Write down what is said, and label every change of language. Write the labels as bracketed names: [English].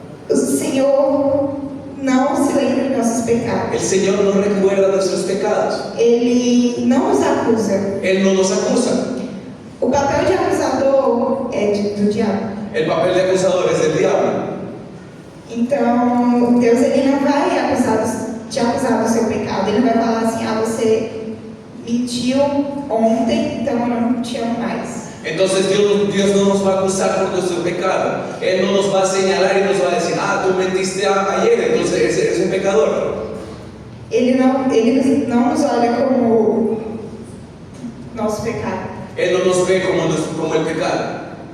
[Portuguese] O Senhor não se lembra de nossos pecados. [Spanish] El Señor no recuerda nuestros pecados. [Portuguese] Ele não nos acusa. [Spanish] Él no nos acusa. [Portuguese] O papel de acusador é do diabo. [Spanish] El papel de acusador es del diablo. [Portuguese] Então, Deus ele não vai te acusar do seu pecado. Ele não vai falar assim: você mentiu ontem, então eu não te amo mais. [Spanish] Entonces Dios no nos va a acusar por nuestro pecado. Él no nos va a señalar y nos va a decir, tú mentiste ayer, entonces eres un pecador. [Portuguese] Ele não nos olha como nosso pecado. [Spanish] Él no nos ve como el pecado.